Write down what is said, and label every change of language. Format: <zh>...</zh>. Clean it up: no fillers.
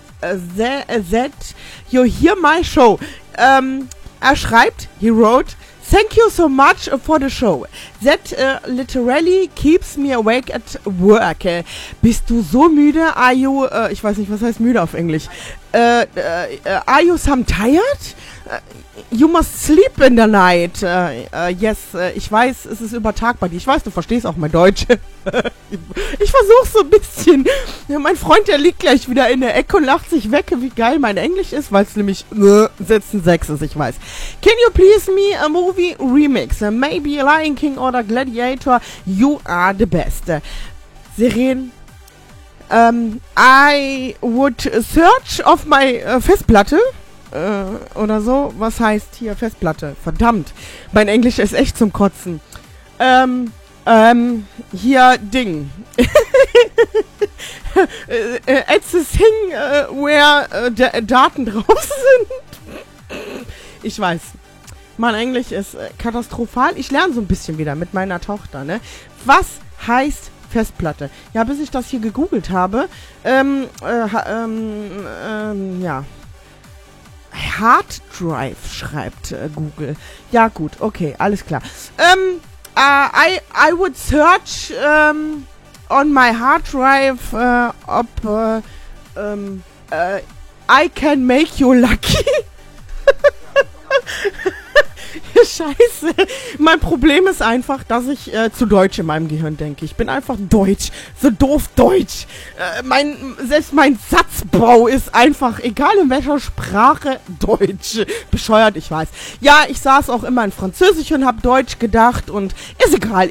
<en>I love that you hear my show.</en> <de>Er schreibt,</de> <en>he wrote, thank you so much for the show. That literally keeps me awake at work.</en> <de>Bist du so müde?</de> <en>Are you,</en> <de>ich weiß nicht, was heißt müde auf Englisch?</de> <en>Are you some tired? You must sleep in the night.</en> <de>Yes, ich weiß, es ist über Tag bei dir. Ich weiß, du verstehst auch mein Deutsch. Ich versuch's so ein bisschen. Ja, mein Freund, der liegt gleich wieder in der Ecke und lacht sich weg, wie geil mein Englisch ist, weil es nämlich Sätzen 6 ist, ich weiß.</de> <en>Can you please me a movie remix? Maybe Lion King oder Gladiator. You are the best. Siren. I would search of my Festplatte.</en> <de>Oder so. Was heißt hier Festplatte? Verdammt. Mein Englisch ist echt zum Kotzen. Hier Ding.</de> <en>It's a thing where</en> <de>Daten drauf sind. Ich weiß. Mein Englisch ist katastrophal. Ich lerne so ein bisschen wieder mit meiner Tochter, ne? Was heißt Festplatte? Ja, bis ich das hier gegoogelt habe, ja. Hard Drive, schreibt Google. Ja, gut, okay, alles klar.</de> <en>I would search on my Hard Drive, ob I can make you lucky.</en> <de>Scheiße. Mein Problem ist einfach, dass ich zu Deutsch in meinem Gehirn denke. Ich bin einfach Deutsch. So doof Deutsch. Selbst mein Satzbau ist einfach, egal in welcher Sprache, Deutsch. Bescheuert, ich weiß. Ja, ich saß auch immer in Französisch und hab Deutsch gedacht und ist egal.</de>